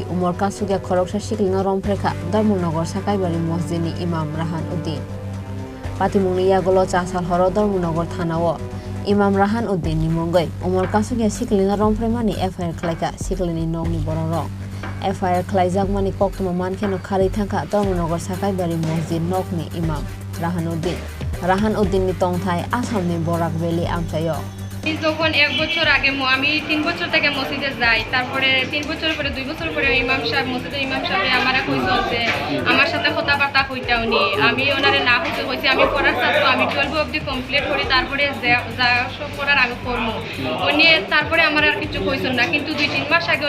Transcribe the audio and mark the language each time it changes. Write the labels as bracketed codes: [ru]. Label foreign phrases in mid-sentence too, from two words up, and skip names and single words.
[trp] उमर कासुगिया खरकसा सिक्लिनो रमफ्रेखा धर्मनगर साकाइबारि मस्जिदनि इमाम राहान उद्दीन पातिमुंनि यागोलो चासाल हरो धर्मनगर थानावो इमाम राहान उद्दीननि मुंगै उमर कासुगिया सिक्लिनो रमफ्रेमानि एफआईआर खालायखा सिक्लिनि नगनि बररो एफआईआर खालायजागमानि कक्तमा मानखेनो खारै थांखा धर्मनगर साकाइबारि मस्जिद नगनि इमाम राहान उद्दीननि तंथाय आसामनि बराक भ्याली आमचायो [bn] যখন 1 বছর আগে আমি 3 বছর থেকে মসজিদে যাই তারপরে 3 বছর পরে 2 বছর পরে ইমাম সাহেব মসজিদের ইমাম সাহেব আমারে কইছে যে আমার সাথে কথাবার্তা কইতা উনি আমি ওনারে না কইছি আমি পড়ার ছাত্র আমি 12 অবধি কমপ্লিট করি তারপরে যা সব পড়ার আগে করব উনি তারপরে আমার আর কিছু কইছেন না কিন্তু 2-3 মাস আগে